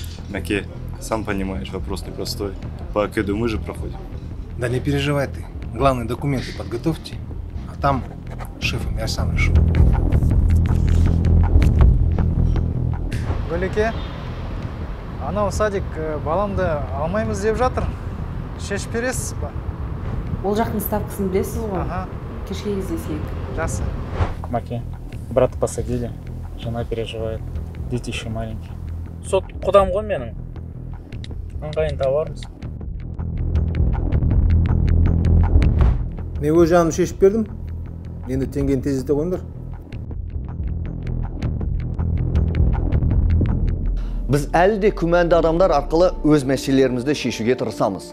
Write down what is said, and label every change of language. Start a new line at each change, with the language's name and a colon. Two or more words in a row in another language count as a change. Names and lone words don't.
Russian: Маке, сам понимаешь, вопрос непростой. По КЭДу мы же проходим. Да не переживай ты. Главные документы подготовьте, а там шефом я сам решу.
Kazakh: Бөлеке, анау садик баламды алмаймыз деп жатыр. Шешіп бересіз ба? Ол жақтың ставкасын білесіз ғой? Ага. Кешке кездесейік. Жақсы. Маке,
Russian: брата посадили, жена переживает, дети еще маленькие.
Kazakh: Сот құдам ғой менің. Ыңғайын табармыз. Не өз жанымды шешіп бердім. Енді теңгені тездете қойыңдар. Біз әлі де күмәнді адамдар арқылы өз мәселелерімізді шешуге тырысамыз.